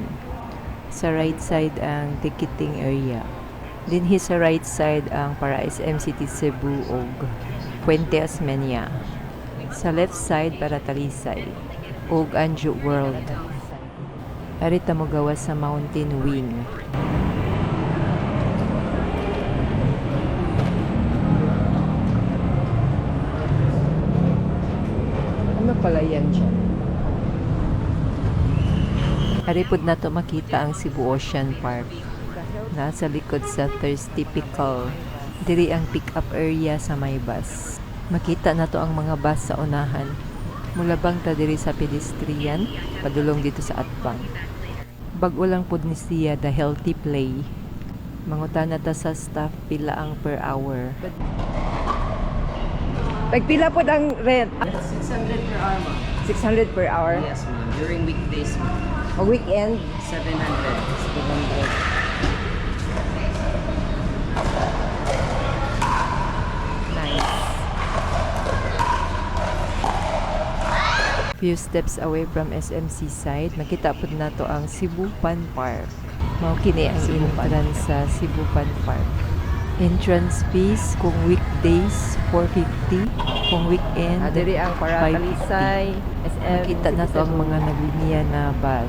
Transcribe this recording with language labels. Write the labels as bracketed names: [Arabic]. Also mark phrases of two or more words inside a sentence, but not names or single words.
[Cebuano] Sa [English] right side [Cebuano] ang [English] ticketing area. [Cebuano] Dinhi sa [English] right side [Cebuano] ang para SM City Cebu ug Puente Osmeña. Sa [English] left side [Cebuano] para Talisay ug Anjo World. Arita mo gawas sa Mountain Wing. [Filipino] Ano pala yan siya? [Cebuano] Aripod na to makita ang Cebu Ocean Park. Nasa likod sa Thirsty Pickle. Diri ang pick-up area sa may bus. Makita na to ang mga bus sa unahan. Mulabang ta diri sa pedestrian, padulong dito sa Atbang. Bag-o lang pud ni siya [English] the healthy play. [Cebuano] Mangutan na ta sa staff pila ang [English] per hour. [Cebuano] Nagpila po ang rent? [English] 600 per hour, ma'am. 600 per hour. Yes, ma'am. During weekdays, [Cebuano] O weekend. 700. Nice. [English] Few steps away from [Cebuano] SM Seaside, makita pud nato ang Cebu Pan Park. Mao kini ang imuparan sa Cebu Pan Park. [English] Entrance fees [Cebuano] kung weekdays 450, kung weekend Diri ang para 550. Talisay, SM. Nakita na to ang mga nagliniya na bus.